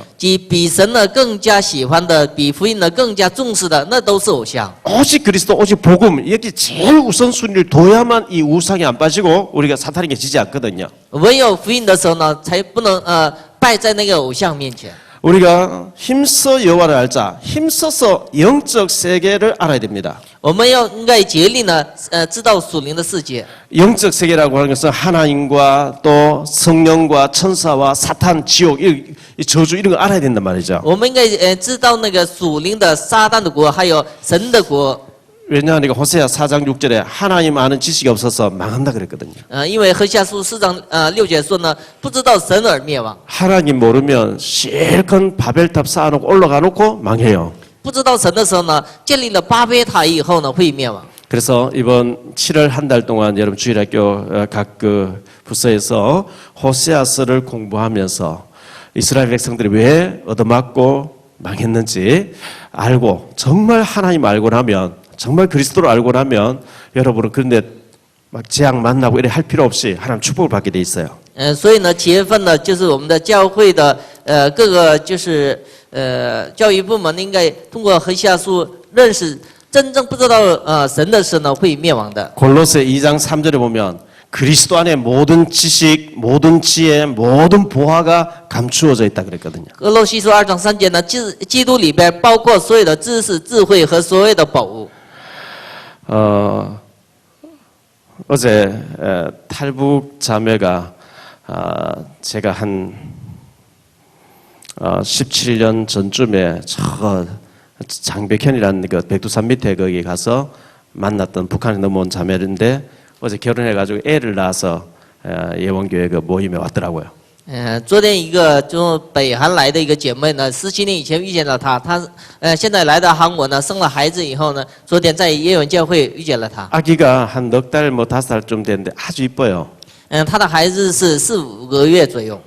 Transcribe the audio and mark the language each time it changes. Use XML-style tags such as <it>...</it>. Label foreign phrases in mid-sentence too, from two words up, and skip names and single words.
<zh>即比神呢更加喜欢的，比福音呢更加重视的，那都是偶像。</zh> <ko>오직 그리스도, 오직 복음, 여기 제일 우선순위를 둬야만 이 우상이 안 빠지고 우리가 사탄에게 지지 않거든요.</ko> <zh>唯有福音的时候呢，才不能败在那个偶像面前。</zh> <ko>우리가 힘써 여호와를 알자, 힘써서 영적 세계를 알아야 됩니다.</ko> <zh>我们应该竭力呢，知道属灵的世界。</zh> <ko>영적 세계라고 하는 것은 하나님과 또 성령과 천사와 사탄, 지옥, 이 저주 이런 걸 알아야 된단 말이죠.</ko> <zh>我们应该知道那个属灵的撒旦的国，还有神的国。</zh> <ko>왜냐하니까 호세아 4장 6절에 하나님 아는 지식이 없어서 망한다 그랬거든요.</ko> <zh>因为何西阿书4章6节说呢，不知道神而灭亡，</zh> <ko>하나님 모르면 실컷 바벨탑 쌓아놓고 올라가 놓고 망해요.</ko> <zh>不知道神的时候呢，建立了巴别塔以后呢，会灭亡。</zh> <ko>그래서 이번 7월 한 달 동안 여러분 주일학교 각 그 부서에서 호세아서를 공부하면서 이스라엘 백성들이 왜 얻어맞고 망했는지 알고 정말 하나님 알고 나면 정말 그리스도를 알고 나면 여러분은 그런데 막 재앙 만나고 이래 할 필요 없이 하나님 축복을 받게 돼 있어요.</ko> <zh>所以呢，7月份呢，就是我们的教会的各个就是教育部门应该通过何西阿书认识真正不知道神的时呢，会灭亡的。</zh> <ko>골로새 2장 3절에 보면 그리스도 안에 모든 지식, 모든 지혜, 모든 보화가 감추어져 있다 그랬거든요.</ko> <zh>哥罗西书2章3节呢，基督里边包括所有的知识、智慧和所有的宝物。</zh> <ko>어제 탈북 자매가 제가 한 17년 전쯤에 저 장백현이라는 그 백두산 밑에 거기 가서 만났던 북한에 넘어온 자매인데 어제 결혼해가지고 애를 낳아서 예원교회 그 모임에 왔더라고요.</ko> <zh>昨天一个从北韩来的一个姐妹呢，17年以前遇见了她，她现在来到韩国呢，生了孩子以后呢，昨天在耶文教会遇见了她。</zh> <ko>아기가 한 넉 달 뭐 5살쯤 됐는데 아주 이뻐요.</ko> <zh>她的孩子是4、5个月左右。</zh>